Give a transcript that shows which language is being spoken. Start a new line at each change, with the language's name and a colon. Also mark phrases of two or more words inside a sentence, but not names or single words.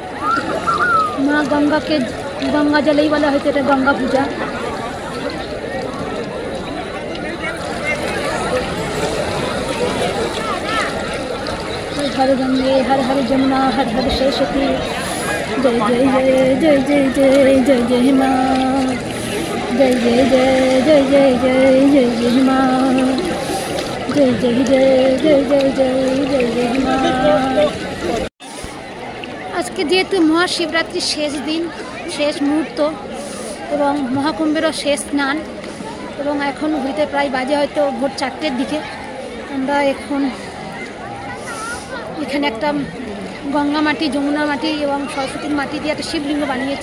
Bangla: মা গঙ্গাকে গঙ্গা জলেই বলা হয়তো এটা গঙ্গা পূজা।
Hindi: हर गंगे हर हर जमुना हर हर सरस्वती जय जय जय जय जय जय जय जय माँ जय जय जय जय जय जय जय जय माँ जय जय जय जय जय जय जय जय माँ।
Bangla: আজকে যেহেতু মহাশিবরাত্রির শেষ দিন, শেষ মুহূর্ত এবং মহাকুম্ভেরও শেষ স্নান, এবং এখন ঘুরতে প্রায় বাজে হয়তো ভোর 4টের দিকে। আমরা এখন এখানে একটা গঙ্গা মাটি, যমুনা মাটি এবং সরস্বতীর মাটি দিয়ে একটা শিবলিঙ্গ বানিয়েছি।